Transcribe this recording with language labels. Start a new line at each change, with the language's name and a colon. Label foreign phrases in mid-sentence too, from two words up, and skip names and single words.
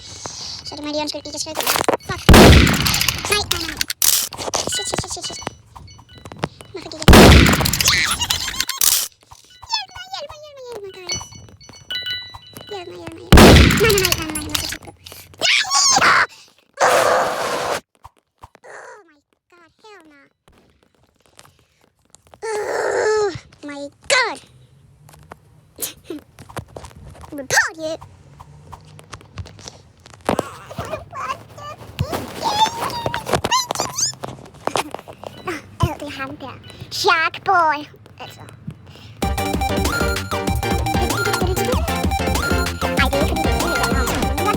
Danish: Så det må jeg lige undskylde. I kan skrive det. Fuck. Nej. Shit. Hvorfor gik jeg? Hjælp mig, guys. Hjælp mig. Nej. Jeg må så tæt på.
English: Oh my god, hell no. Oh my god! Report you!
Danish: Det er ham der. Shark boy! Altså. Ej, det er ikke fordi, det er helt andet.